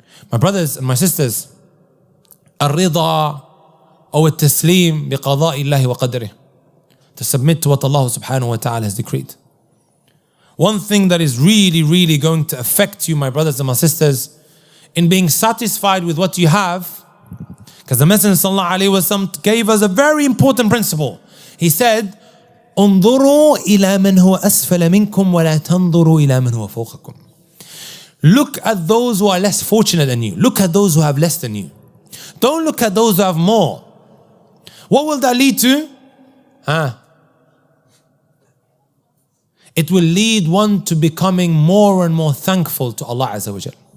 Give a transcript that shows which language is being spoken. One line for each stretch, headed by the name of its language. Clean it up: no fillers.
English: My brothers and my sisters,
Arabic: الرضا أو التسليم بقضاء الله وقدره,
English: to submit to what Allah subhanahu wa ta'ala has decreed. One thing that is really going to affect you, my brothers and my sisters, in being satisfied with what you have, because the Messenger sallallahu alaihi wasallam gave us a very important principle. He said,
Arabic: انظروا إلى من هو أسفل منكم ولا تنظروا إلى من هو فوقكم.
English: Look at those who are less fortunate than you. Look at those who have less than you. Don't look at those who have more. What will that lead to? It will lead one to becoming more and more thankful to Allah Azza wa Jal.